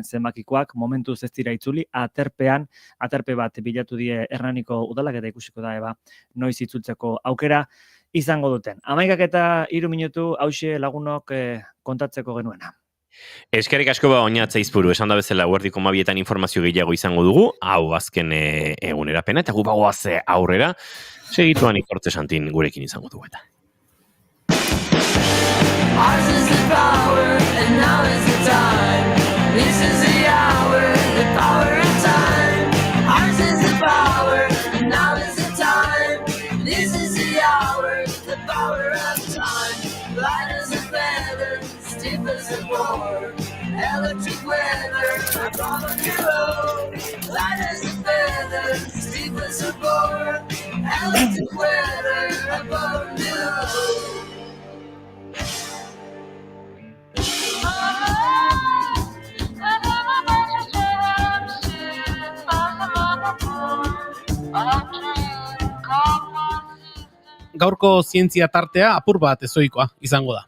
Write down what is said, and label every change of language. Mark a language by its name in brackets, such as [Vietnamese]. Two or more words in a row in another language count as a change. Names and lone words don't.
[Basque] zenbakikoak, momentuz ez dira itzuli, aterpe bat bilatu die Hernaniko udalak eta ikusiko da, noiz itzultzeko aukera izango duten. 11:03 minutu hauxe lagunok kontatzeko genuena. Eskerrik asko oinatza izpuru, esan da bezala Eguerdiko 12etan informazio gehiago izango dugu, hau azken egunerapena, eta gu bagoaz aurrera, segituan Itortze Santin gurekin izango dugu eta. [English] Ours is the power, and now is the time. This is the hour, the power of time. Ours is the power, and now is the time. This is the hour, the power of time. Light as a feather, stiff as a board. Electric weather, I follow your road. Light as a feather, stiff as a board. Electric weather, I follow your road. [Basque] Gaurko zientzia tartea apur bat ezoikoa izango da.